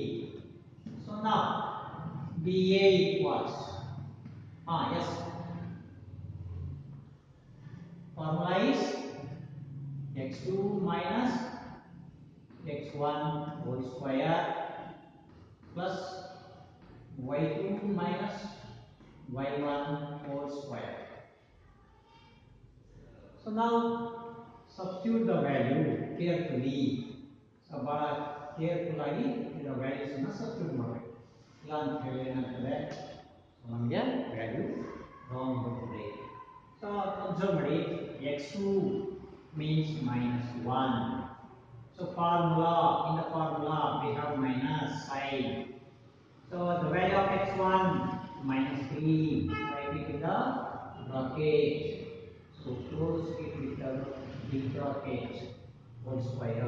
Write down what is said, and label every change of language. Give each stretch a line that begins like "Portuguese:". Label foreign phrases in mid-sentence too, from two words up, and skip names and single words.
English: So now DA equals yes, formula is x2 minus x1 whole square plus y2 minus y1 whole square. So now substitute the value carefully. So careful
Kannada: ಆಗಿ ಇದರ values ಅನ್ನು substitute ಮಾಡಬೇಕು. ಇಲ್ಲ ಅಂತ ಹೇಳಿ ಏನಾಗ್ತದೆ ನಮಗೆ
English: value wrong
Kannada: ಬರ್ತದೆ.
English: So observe ಮಾಡಿ x2 means minus 1. So in the formula we have minus sign. So the value of x1 minus 3. Write it in the bracket. So close it with the big bracket whole square.